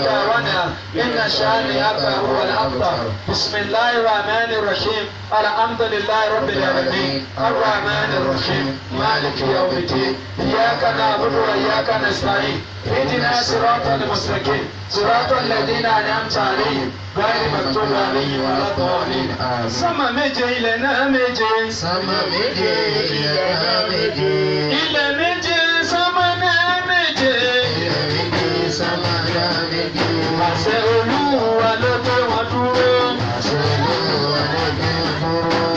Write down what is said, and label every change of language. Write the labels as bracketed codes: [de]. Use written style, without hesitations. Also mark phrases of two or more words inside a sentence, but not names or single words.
[ar] وانحر إن شانئك هو الأبتر بسم الله الرحمن الرحيم الحمد لله رب العالمين الرحمن الرحيم مالك يوم الدين إياك نعبد وإياك نستعين اهدنا صراط المستقيم صراط الذين أنعمت عليهم غير المغضوب عليهم ولا الضالين [yo] sánmà méje ilẹ̀ náà méje Sama méje ilẹ̀ náà méje. ilẹ̀ méje sánmà náà méje Ilẹ̀ méje sama náà méje. àṣẹ Olúwa ló gbé wọn dúró Àṣẹ Olúwa ló gbé wọn dúró.